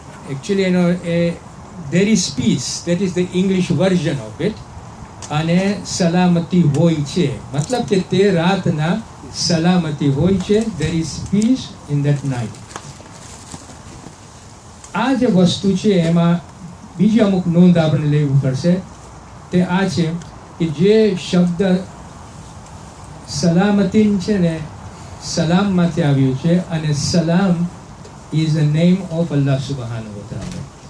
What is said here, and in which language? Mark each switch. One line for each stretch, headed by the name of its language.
English: Actually એનો there is peace, that is the English version of it.
Gujarati: અને સલામતી હોય છે મતલબ કે તે રાતના સલામતી હોય છે.
English: there is peace in that night.
Gujarati: આ જે વસ્તુ છે એમાં બીજી અમુક નોંધ આપણે લેવી પડશે. તે આ છે કે જે શબ્દ સલામતીન છે ને સલામમાંથી આવ્યું છે અને સલામ
English: is the name of Allah subhanahu wa ta'ala.